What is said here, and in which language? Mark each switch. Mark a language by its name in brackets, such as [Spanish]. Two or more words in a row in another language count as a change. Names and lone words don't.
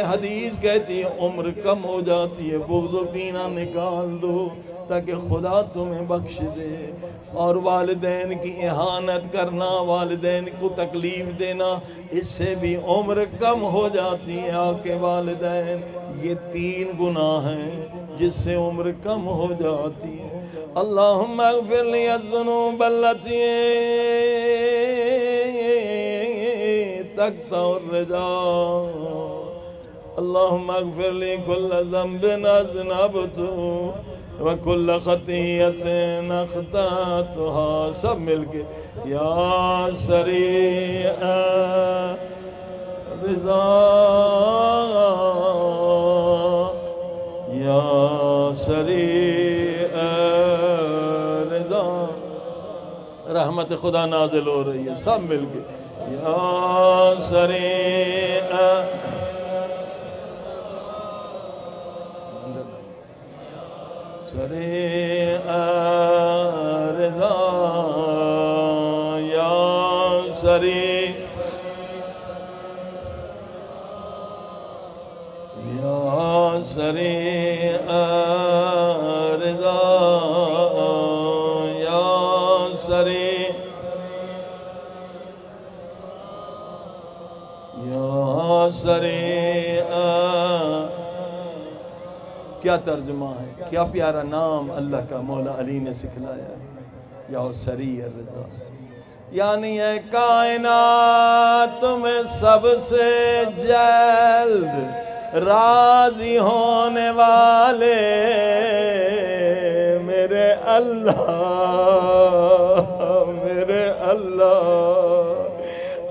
[Urdu] حدیث کہتی ہے عمر کم ہو جاتی ہے، بغض و کینہ نکال دو تاکہ خدا تمہیں بخش دے۔ اور والدین کی اہانت کرنا، والدین کو تکلیف دینا، اس سے بھی عمر کم ہو جاتی ہے۔ آقا والدین، یہ 3 گناہ ہیں جس سے عمر کم ہو جاتی ہے۔ [Arabic] اللہم اغفر لی الذنوب التي تقطع الرجاء۔ اللہم اغفر لی کل ذنب اذنبته وَكُلَّ خَطِيَّةٍ أَخْطَأْتُهَا۔ [Urdu] سب مل کے [Arabic] یا سریع رضا، یا سریع رضا۔ [Urdu] رحمت خدا نازل ہو رہی ہے، سب مل کے [Arabic] یا سریع سریع رضا، یا سریع، یا سریع رضا، یا سریع، یا سریع۔ [Urdu] کیا ترجمہ ہے، کیا پیارا نام اللہ کا مولا علی نے سکھلایا ہے، [Arabic] یا سریع الرضا۔ [Urdu] یعنی ہے کائنات میں سب سے جلد راضی ہونے والے میرے اللہ، میرے اللہ۔